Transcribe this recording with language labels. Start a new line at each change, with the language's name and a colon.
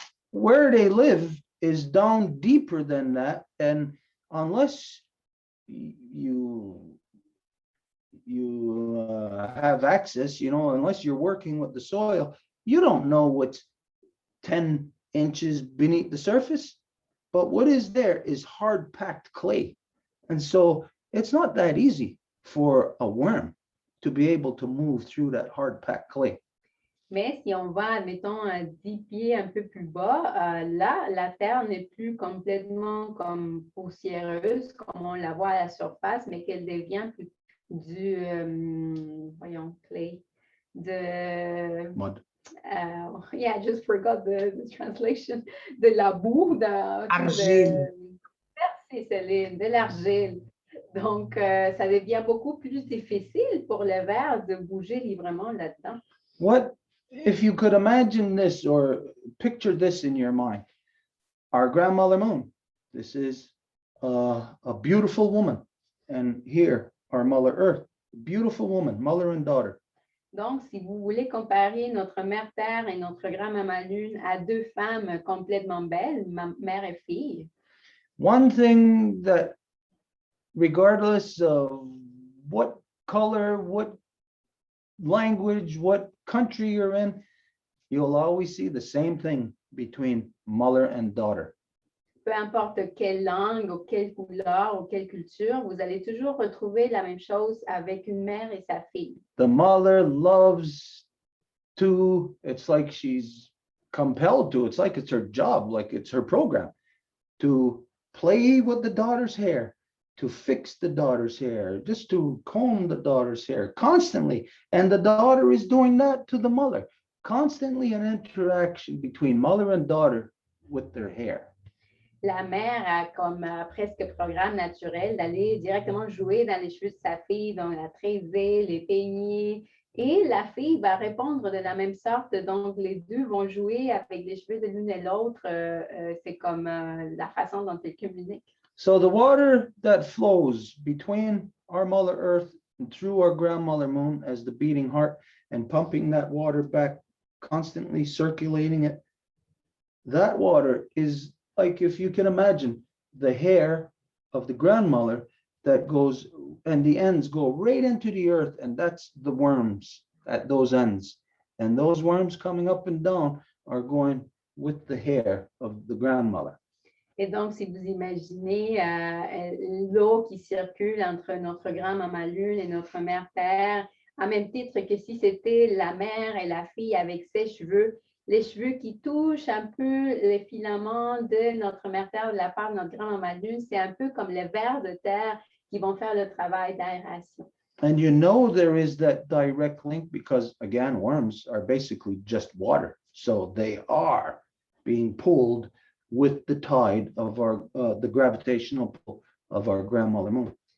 English: Where they live is down deeper than that, and unless you have access, unless you're working with the soil, you don't know what's 10 inches beneath the surface. But what is there is hard packed clay, and so it's not that easy for a worm to be able to move through that hard packed clay.
French: Mais si on va, admettons, 10 pieds un peu plus bas, là, la terre n'est plus complètement comme poussiéreuse, comme on la voit à la surface, mais qu'elle devient plus du, clay,
English: Mud. Yeah, I just forgot the translation,
French: de la boue, Argile. Merci Céline, de l'argile. Donc, ça devient beaucoup plus difficile pour le ver de bouger librement là-dedans.
English: What if you could imagine this or picture this in your mind? Our grandmother moon. This is a beautiful woman. And here, our Mother Earth, beautiful woman, mother and daughter.
French: Donc, si vous voulez comparer notre mère Terre et notre grand-maman Lune à deux femmes complètement belles, mère et fille,
English: one thing that, regardless of what color, what language, what country you're in, you'll always see the same thing between mother and daughter.
French: peu importe quelle langue ou quelle couleur ou quelle culture, vous allez toujours retrouver la même chose avec une mère et sa fille.
English: The mother loves to, it's like she's compelled to, it's like it's her job, like it's her program, to play with the daughter's hair, to fix the daughter's hair, just to comb the daughter's hair constantly. And the daughter is doing that to the mother. Constantly an interaction between mother and daughter with their hair.
French: La mère a comme presque programme naturel d'aller directement jouer dans les cheveux de sa fille, donc la treiser, les peigner. Et la fille va répondre de la même sorte. Donc, les deux vont jouer avec les cheveux de l'une et l'autre. C'est comme la façon dont ils communiquent.
English: So the water that flows between our Mother Earth and through our grandmother moon as the beating heart and pumping that water back, constantly circulating it, that water is like, if you can imagine, the hair of the grandmother that goes, and the ends go right into the earth, and that's the worms at those ends. And those worms coming up and down are going with the hair of the grandmother.
French: Et donc, si vous imaginez l'eau qui circule entre notre grand-maman Lune et notre mère Terre, à même titre que si c'était la mère et la fille avec ses cheveux, les cheveux qui touchent un peu les filaments de notre mère Terre de la part de notre grand-maman Lune, c'est un peu comme les vers de terre qui vont faire le travail d'aération.
English: And you know there is that direct link because, again, worms are basically just water. So they are being pulled with the tide of our, the gravitational pull of our grandmother moon.